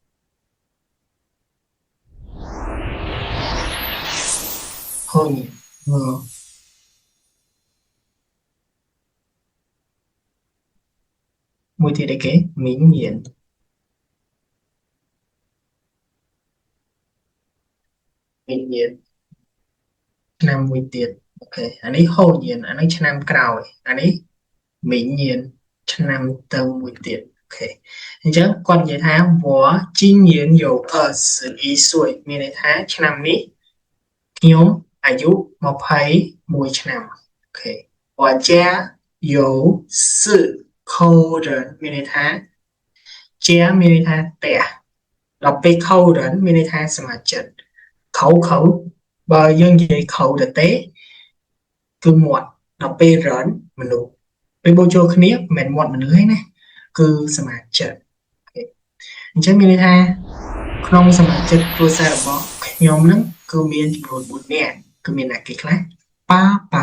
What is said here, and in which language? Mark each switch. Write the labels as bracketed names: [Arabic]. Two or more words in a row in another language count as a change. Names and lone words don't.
[Khmer] ហូញៀនមួយទៀតអីគេមីងញៀនមីងញៀនឆ្នាំមួយទៀតអូខេ អានេះហូញៀនអានេះឆ្នាំក្រោយអានេះមីងញៀនឆ្នាំទៅមួយទៀតអូខេអញ្ចឹងគាត់និយាយថា [Chinese] 我今年有21岁 [Khmer] មានន័យថាឆ្នាំនេះខ្ញុំអាយុ21ឆ្នាំអូខេ [Chinese] 我家有4口人 [Khmer] មានន័យថាជាមាន ន័យថាផ្ទះដល់ពេល [Chinese] 口人 [Khmer] មានន័យថាសមាជិកខោបើយើងនិយាយខោទៅទេគឺមាត់ដល់ពេលរនមនុស្សពេលបូចូលគ្នាមិនមែនមាត់មនុស្សទេណាគឺសមាជិកអញ្ចឹងមានន័យថាក្នុងសមាជិកគ្រួសាររបស់ខ្ញុំនឹងគឺមានចំនួន4នាក់គឺមានអ្នកគេខ្លះប៉ា